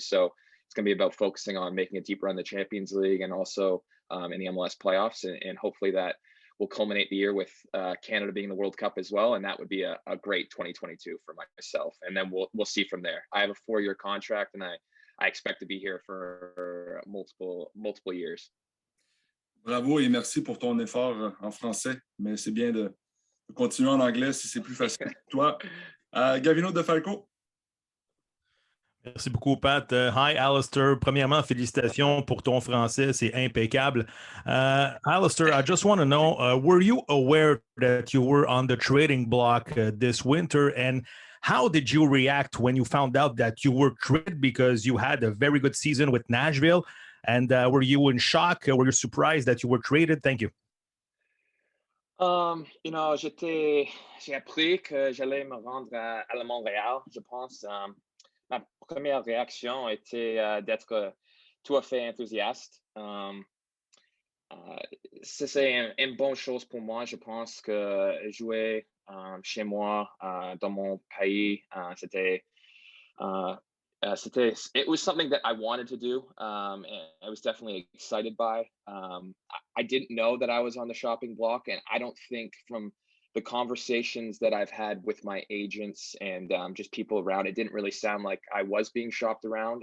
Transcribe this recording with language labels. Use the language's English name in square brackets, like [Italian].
[English] So it's going to be about focusing on making a deep run in the Champions League and also in the MLS playoffs, and hopefully that will culminate the year with Canada being the World Cup as well, and that would be a great 2022 for myself. And then we'll see from there. I have a 4-year contract, and I expect to be here for multiple years. [French] Bravo et merci pour ton effort en français, mais c'est bien de continuer en anglais si c'est plus facile pour toi. Gavino De Falco. Merci beaucoup, Pat. [English] Hi, Alistair. [French] Premièrement, félicitations pour ton français. C'est impeccable. [English] Alistair, I just want to know, were you aware that you were on the trading block this winter? And how did you react when you found out that you were traded because you had a very good season with Nashville? And were you in shock? Were you surprised that you were traded? Thank you. [French] J'ai appris que j'allais me rendre à Montréal, je pense. Ma première réaction était d'être tout à fait enthousiaste. C'est une bonne chose pour moi. Je pense que jouer chez moi, dans mon pays. [English] It was something that I wanted to do, and I was definitely excited by. I didn't know that I was on the shopping block, and I don't think from the conversations that I've had with my agents and just people around, it didn't really sound like I was being shopped around.